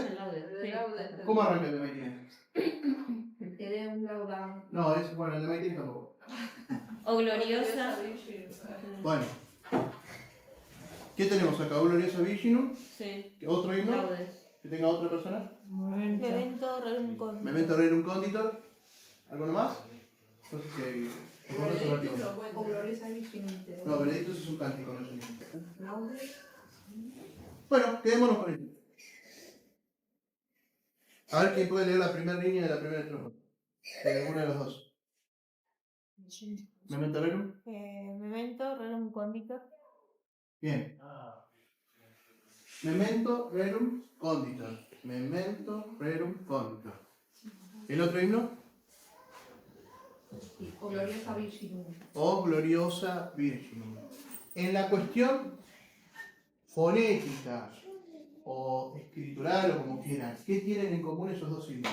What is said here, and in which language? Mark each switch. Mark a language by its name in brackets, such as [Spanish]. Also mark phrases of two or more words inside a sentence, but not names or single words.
[Spanish] el laude. ¿Cómo arranca el de Maitines? Que dé un lauda. No, bueno, el de Maitines tampoco. O gloriosa. Bueno. ¿Qué tenemos acá? ¿Gloriosa Virginum? Sí. ¿Otro himno? Laudes. ¿Que tenga otra persona? Memento rerum con. Memento Rerum Conditor. ¿Alguno más? No sé si hay. O Gloriosa Virginum. No, Benedictus es un cántico, no es un himno. Bueno, quedémonos con él. A ver quién puede leer la primera línea de la primera estrofa. De alguno de los dos. Memento Rerum. Memento rerum conditor. Bien. Memento Rerum Conditor. Memento Rerum Conditor. ¿El otro himno? O Gloriosa Virginum. O Gloriosa Virginum. En la cuestión fonética o escritural o como quieran, ¿qué tienen en común esos dos himnos?